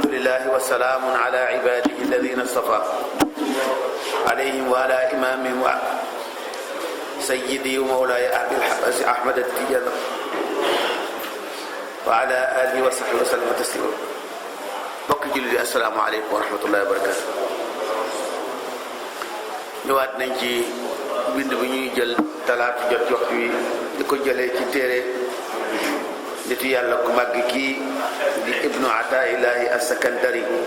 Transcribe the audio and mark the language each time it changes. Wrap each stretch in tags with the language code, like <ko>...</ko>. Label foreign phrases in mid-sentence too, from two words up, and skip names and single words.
<ar>لله وسلام على عباده الذين اصطفى عليهم وعلى إمامهم وسيدي ومولاي أبي العباس أحمد التجاني وعلى آله وصحبه وسلم تسليما.</ar> <wo>bokk julli di</wo> <ar>السلام عليكم ورحمة الله وبركاته.</ar> <wo>ñëwaat nañ ci bind bi ñuy jël talaata jot waxtu wi di ko jëlee ci téere nitu yàlla ku màgg kii di ibnu ataillahi as-sakandari.</wo>